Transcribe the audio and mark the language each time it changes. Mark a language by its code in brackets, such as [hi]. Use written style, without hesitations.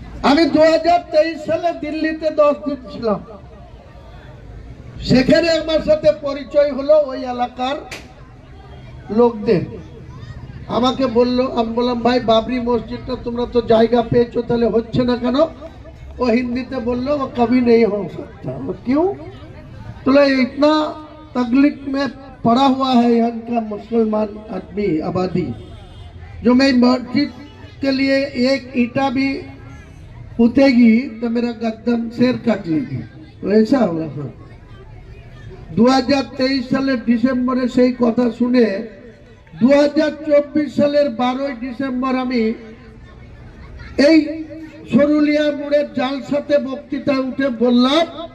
[bn] আমি 2023 সালে দিল্লিতে 10 দিন ছিলাম। সেখানে আমার সাথে পরিচয় হলো ওই এলাকার লোকদের। আমাকে বললো, আমি বললাম ভাই বাবরি মসজিদটা তোমরা তো জায়গা পেয়েছো, তাহলে হচ্ছে না কেন? ও হিন্দিতে বললো [hi] वो कभी नहीं हो सकता। क्यों? तो इतना तकलीफ में पड़ा हुआ है यहाँ का मुसलमान आदमी आबादी, जो मैं मस्जिद के लिए एक ईटा भी उठेगी तो मेरा गर्दन शेर काट लेगी। तो ऐसा हुआ। [bn] 2023 সালের ডিসেম্বরে সেই কথা শুনে 2024 সালের 12 ডিসেম্বর আমি এই সরুলিয়া মোড়ের জালসাতে বক্তৃতা উঠে বললাম,